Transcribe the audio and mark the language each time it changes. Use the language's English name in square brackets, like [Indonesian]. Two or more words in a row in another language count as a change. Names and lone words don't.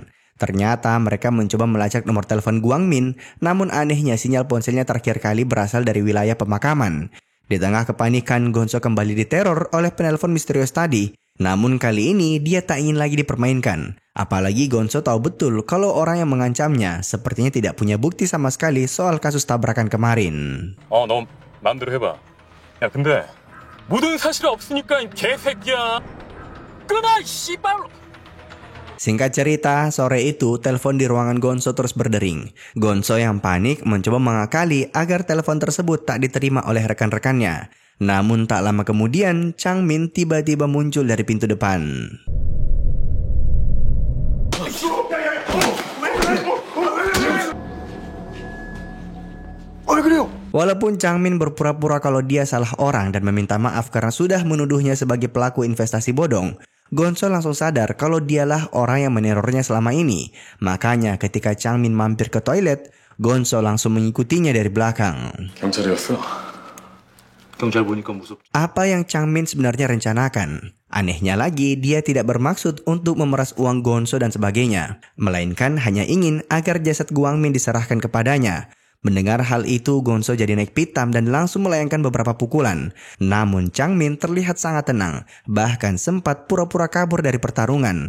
[Indonesian] Ternyata mereka mencoba melacak nomor telepon Guangmin, namun anehnya sinyal ponselnya terakhir kali berasal dari wilayah pemakaman. Di tengah kepanikan, Gonzo kembali diteror oleh penelpon misterius tadi. Namun kali ini dia tak ingin lagi dipermainkan. Apalagi Gonzo tahu betul kalau orang yang mengancamnya sepertinya tidak punya bukti sama sekali soal kasus tabrakan kemarin. [Korean] 너 마음대로 해봐. 야, 근데 모든 사실 없으니까 이 개새끼야. 끊어, 씨발. [Indonesian] Singkat cerita, sore itu telepon di ruangan Gonzo terus berdering. Gonzo yang panik mencoba mengakali agar telepon tersebut tak diterima oleh rekan-rekannya. Namun tak lama kemudian, Chang-min tiba-tiba muncul dari pintu depan. Walaupun Chang-min berpura-pura kalau dia salah orang dan meminta maaf karena sudah menuduhnya sebagai pelaku investasi bodong, Gonso langsung sadar kalau dialah orang yang menerornya selama ini. Makanya ketika Changmin mampir ke toilet, Gonso langsung mengikutinya dari belakang. [Korean] 경찰이었어? 경찰 보니까 무섭. [Indonesian] Apa yang Changmin sebenarnya rencanakan? Anehnya lagi, dia tidak bermaksud untuk memeras uang Gonso dan sebagainya, melainkan hanya ingin agar jasad Guangmin diserahkan kepadanya. Mendengar hal itu, Gonso jadi naik pitam dan langsung melayangkan beberapa pukulan. Namun Changmin terlihat sangat tenang, bahkan sempat pura-pura kabur dari pertarungan.